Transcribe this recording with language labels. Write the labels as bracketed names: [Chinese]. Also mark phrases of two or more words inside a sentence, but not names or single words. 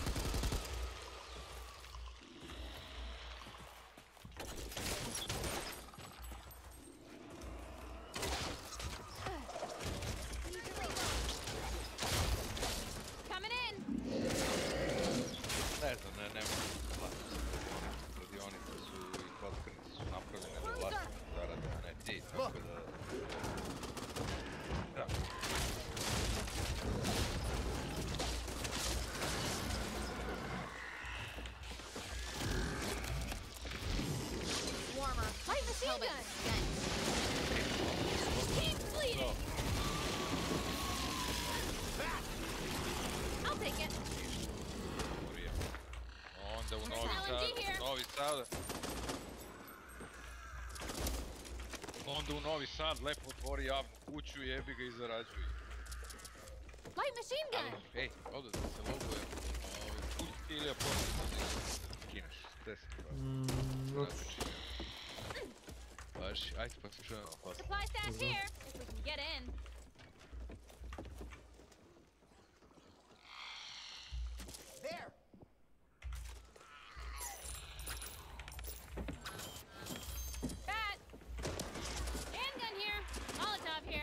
[English] Coming in. [Serbian] Ne znam, ne mogu shvatiti. Radionice su i kockarnice su napravljene da vlasnici zarade, a ne ti, tako da... Da. [English] Warmer. Light machine gun. Keep bleeding. I'll take it. [Serbian] Onda u [English] LMG here. [Serbian] Novi Sad... Onda u Novi Sad lepo otvori javnu kuću, jebi ga i zarađuj. [English] Light machine gun. [Serbian] Ej, ovdje da se loguje. Pusti ili ja poslije kineš. 10 Baš, ajde pa se čujemo poslije. [English] Supply stash here, if we can get in. There! Bat! Handgun here. Molotov here.